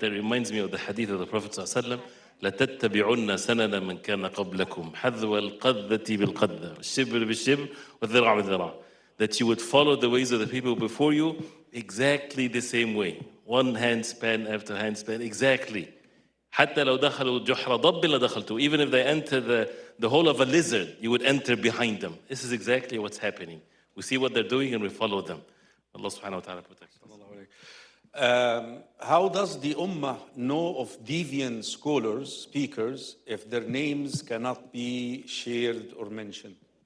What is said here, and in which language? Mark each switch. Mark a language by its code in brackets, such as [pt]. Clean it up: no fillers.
[en] That reminds me of the hadith of the Prophet sallallahu alaihi wasallam. [ar] لَتَتَّبِعُنَّ سَنَنَ مَنْ كَانَ قَبْلَكُمْ حَذْوَ الْقَذَّةِ بِالْقَذَّةِ وَالشِّبْرِ بِالشِّبْرِ وَالذِّرَعَ بِالذِّرَعِ. [en] That you would follow the ways of the people before you exactly the same way. One handspan after handspan, exactly. [ar] حتى لو دخلوا جحر ضب لدخلتوا. [en] Even if they enter the hole of a lizard, you would enter behind them. This is exactly what's happening. We see what they're doing and we follow them. Allah subhanahu wa ta'ala protects us. How does the Ummah know of deviant scholars, speakers, if their names cannot be shared or mentioned?